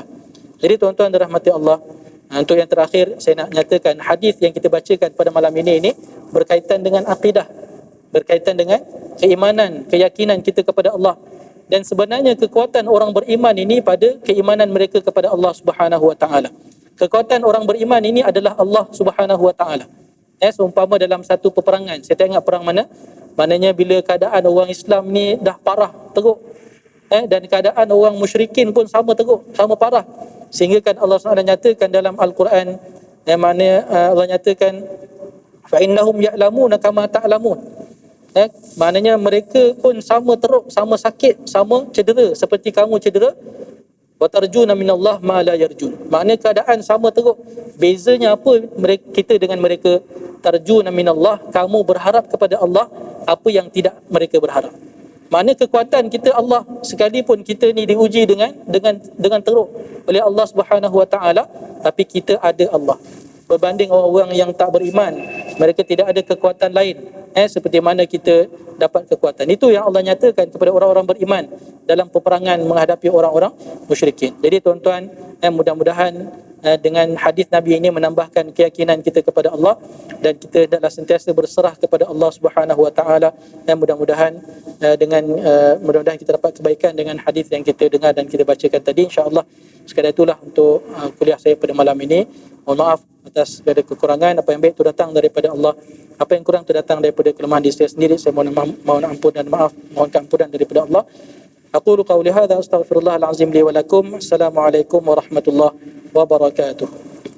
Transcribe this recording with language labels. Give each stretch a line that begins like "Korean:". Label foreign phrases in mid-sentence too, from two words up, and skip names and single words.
Malay: Jadi tuan-tuan dirahmati Allah, untuk yang terakhir saya nak nyatakan hadis yang kita bacakan pada malam ini berkaitan dengan akidah, berkaitan dengan keimanan, keyakinan kita kepada Allah. Dan sebenarnya kekuatan orang beriman ini pada keimanan mereka kepada Allah
Arabic: سبحانه وتعالى.
Malay: Kekuatan orang beriman ini adalah Allah
Arabic: سبحانه وتعالى.
Malay: Seumpama dalam satu peperangan, saya tak ingat perang mana, maknanya bila keadaan orang Islam ni dah parah teruk, dan keadaan orang musyrikin pun sama teruk, sama parah, sehingga kan Allah SWT nyatakan dalam Al-Quran, yang mana Allah nyatakan
Arabic: فإنهم يألمون كما تألمون.
Malay: Maknanya mereka pun sama teruk, sama sakit, sama cedera seperti kamu cedera.
Arabic: وترجون من الله ما لا يرجون.
Malay: Maknanya keadaan sama teruk. Bezanya apa kita dengan mereka?
Arabic: ترجون من الله,
Malay: kamu berharap kepada Allah apa yang tidak mereka berharap. Maknanya kekuatan kita Allah, sekalipun kita ni diuji dengan teruk oleh Allah
Arabic: سبحانه وتعالى,
Malay: tapi kita ada Allah. Berbanding orang-orang yang tak beriman, mereka tidak ada kekuatan lain seperti mana kita dapat kekuatan. Itu yang Allah nyatakan kepada orang-orang beriman dalam peperangan menghadapi orang-orang musyrikin. Jadi tuan-tuan, mudah-mudahan dengan hadis Nabi ini menambahkan keyakinan kita kepada Allah, dan kita hendaklah sentiasa berserah kepada Allah
Arabic: سبحانه وتعالى,
Malay: dan mudah-mudahan mudah-mudahan kita dapat kebaikan dengan hadis yang kita dengar dan kita bacakan tadi, insya-Allah. Sekadar itulah untuk kuliah saya pada malam ini. Mohon maaf atas segala kekurangan. Apa yang baik itu datang daripada Allah, apa yang kurang itu datang daripada kelemahan diri saya sendiri. Saya mohon ampun dan maaf, mohon keampunan daripada Allah.
Arabic: أقول قولي هذا أستغفر الله العظيم لي ولكم. السلام عليكم ورحمة الله وبركاته.